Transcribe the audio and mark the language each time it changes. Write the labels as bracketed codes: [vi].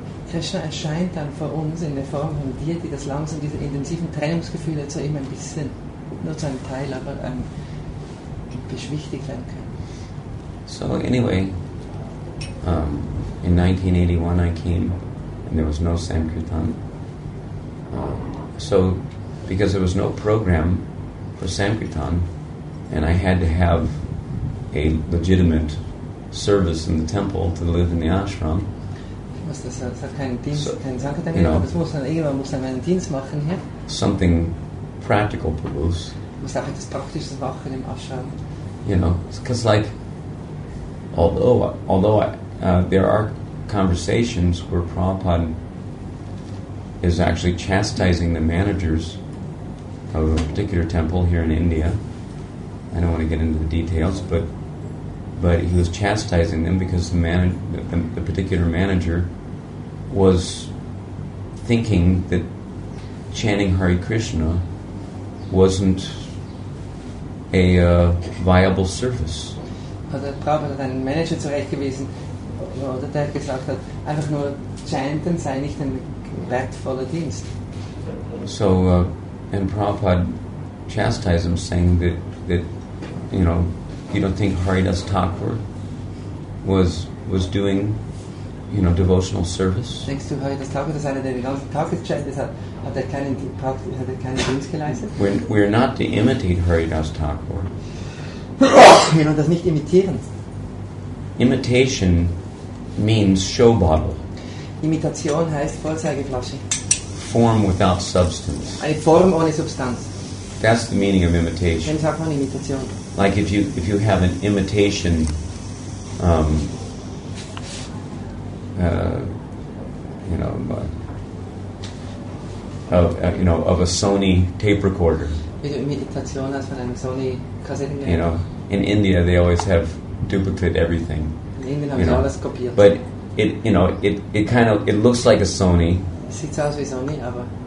[de] Krishna erscheint dann vor uns in der Form von dir, die das langsam, diese intensiven Trennungsgefühle zu ihm ein bisschen, nur zu einem Teil, aber beschwichtigt werden können. [en] So anyway, in 1981 I came, and there was no Sankirtan. So, because there was no program for Sankirtan, and I had to have a legitimate service in the temple to live in the ashram. [de] Es hat keinen Dienst, keinen Sankirtan mehr, aber irgendwann muss man einen Dienst machen hier. [en] Something practical, Prabhus. [de] Muss auch etwas Praktisches machen im Ashram. [en] You know, because like, although there are conversations where Prabhupada is actually chastising the managers of a particular temple here in India. I don't want to get into the details, but he was chastising them because the particular manager was thinking that chanting Hare Krishna wasn't a viable service. [de] Also Prabhupada hat einen Manager zurechtgewiesen, oder der gesagt hat, einfach nur chanten sei nicht ein wertvoller Dienst. [en] So, and Prabhupada chastised him, saying that you know, you don't think Haridas Thakur was doing, you know, devotional service? [de] Denkst du, Haridas Thakur, das ist einer, der den ganzen Tag gechantet hat, hat er keinen Dienst geleistet? [en] We're not to imitate Haridas Thakur. [de] Wir wollen das nicht imitieren. [en] Imitation means show bottle. [de] Imitation heißt Vorzeigeflasche. [en] Form without substance. [de] Eine Form ohne Substanz. [en] That's the meaning of imitation. [de] Dann sagt man Imitation. [en] Like if you have an imitation, of a Sony tape recorder. [de] Wie du Imitation hast von einem Sony Kassettengerät. [en] You know, in India they always have duplicate everything. [de] In Indien haben sie alles kopiert. [en] But it looks like a Sony. [de] Es sieht aus wie Sony, aber